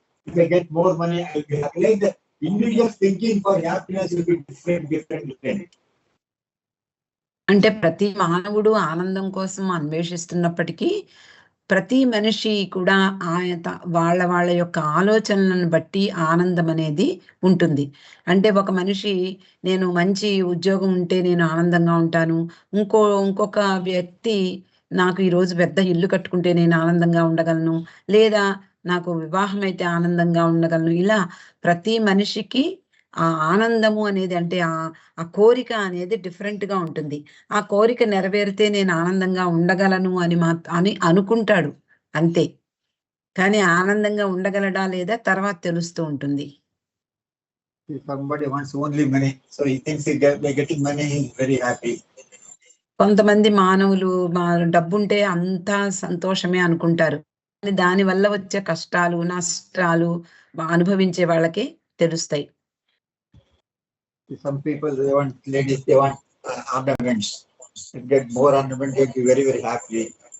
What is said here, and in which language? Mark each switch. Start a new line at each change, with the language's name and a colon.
English: If I get more money, I will be happy. Like the individual thinking for happiness will be different.
Telugu: అంటే ప్రతి మానవుడు ఆనందం కోసం అన్వేషిస్తున్నప్పటికీ ప్రతి మనిషి కూడా వాళ్ళ యొక్క ఆలోచనలను బట్టి ఆనందం అనేది ఉంటుంది. అంటే ఒక మనిషి నేను మంచి ఉద్యోగం ఉంటే నేను ఆనందంగా ఉంటాను, ఇంకొక వ్యక్తి నాకు ఈరోజు పెద్ద ఇల్లు కట్టుకుంటే నేను ఆనందంగా ఉండగలను, లేదా నాకు వివాహం అయితే ఆనందంగా ఉండగలను. ఇలా ప్రతి మనిషికి ఆ ఆనందము అనేది అంటే ఆ కోరిక అనేది డిఫరెంట్ గా ఉంటుంది. ఆ కోరిక నెరవేరితే నేను ఆనందంగా ఉండగలను అని అనుకుంటాడు అంతే. కానీ ఆనందంగా ఉండగలడా లేదా తర్వాత తెలుస్తూ ఉంటుంది.
English: Somebody wants only money, so he thinks by getting money he is very happy.
Telugu: కొంతమంది మానవులు డబ్బుంటే అంతా సంతోషమే అనుకుంటారు. దాని వల్ల వచ్చే కష్టాలు నష్టాలు అనుభవించే వాళ్ళకి తెలుస్తాయి.
English: Some people, they want ladies, they want ornaments. They get more ornaments, they be very happy.